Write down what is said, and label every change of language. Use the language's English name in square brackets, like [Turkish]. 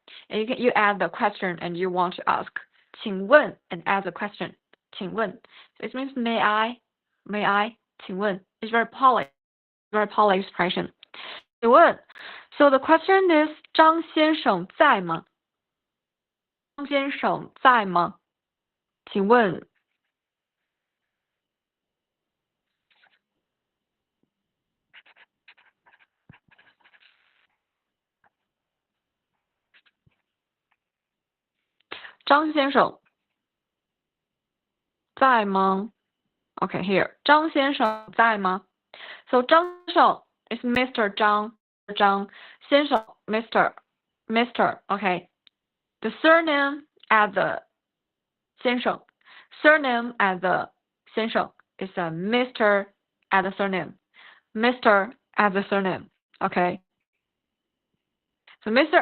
[English] And you add the question and you want to ask. 请问 and add the question. 请问 so it means may I? 请问 It's very polite expression. 请问 So the question is [Chinese] 张先生在吗？张先生在吗？请问张先生在吗 [English] Okay, here. [Chinese] 张先生在吗 [English] So 张先生 is Mr. 张先生 Mr. Okay. The surname at the 先生 Surname at the 先生 is a Mr. at the surname. Mr. at the surname. Okay. So Mr.